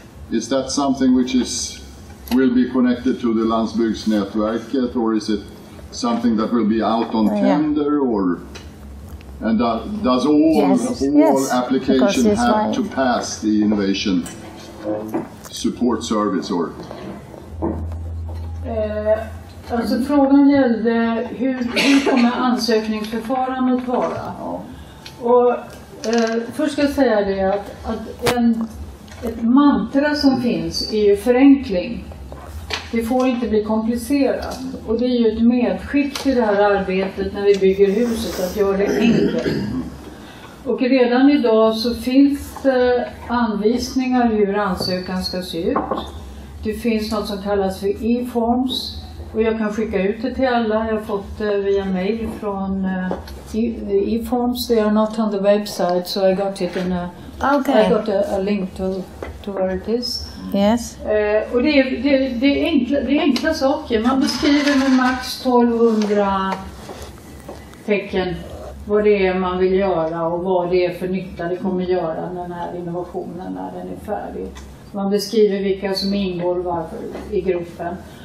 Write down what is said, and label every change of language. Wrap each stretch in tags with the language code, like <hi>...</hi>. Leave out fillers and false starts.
<en>Is that something which will be connected to the Landsbygdsnätverket, or is it something that will be out on tender, or and does all applications have to pass the innovation support service, or?</en> <sv>Alltså frågan gällde hur kommer ansökningsförfarandet vara? Och först ska jag säga det att ett mantra som finns är ju förenkling. Det får inte bli komplicerat, och det är ju ett medskick till det här arbetet när vi bygger huset, att göra det enkelt. Och redan idag så finns det anvisningar hur ansökan ska se ut. Det finns något som kallas för e-forms, och jag kan skicka ut det till alla. Jag har fått det via mail från e-forms.</sv> <en>They are not on the website, so I got it in a link to where it is. Yes.</en> <sv>Och det är enkla saker. Man beskriver med max 1200 tecken vad det är man vill göra och vad det är för nytta det kommer göra den här innovationen när den är färdig. Man beskriver vilka som ingår varför i gruppen.</sv>